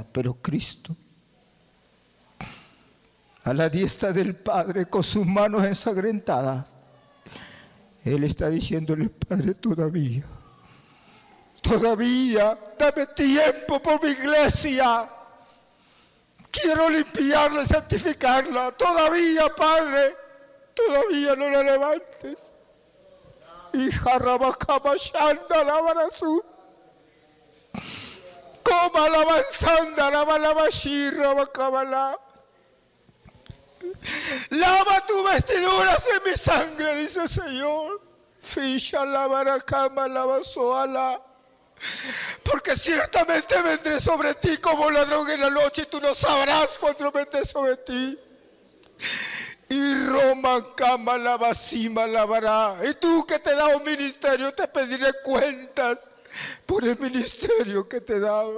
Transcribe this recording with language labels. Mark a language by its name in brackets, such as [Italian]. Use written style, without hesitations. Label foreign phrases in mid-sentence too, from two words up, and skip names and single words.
[Spanish] Pero Cristo, a la diestra del Padre, con sus manos ensangrentadas, Él está diciéndole: Padre, todavía, dame tiempo por mi iglesia. Quiero limpiarla y santificarla. Todavía, Padre, todavía no la levantes. Hija Rabacama Shanda la Barazú. Coma la manzanda, la balabashirra, Bacabala. Lava tus vestiduras en mi sangre, dice el Señor. Fisha la baracama, la basoala. Porque ciertamente vendré sobre ti como ladrón en la noche y tú no sabrás cuando vendré sobre ti. Y Roma cama la basima lavará. Y tú que te he dado un ministerio, te pediré cuentas por el ministerio que te he dado.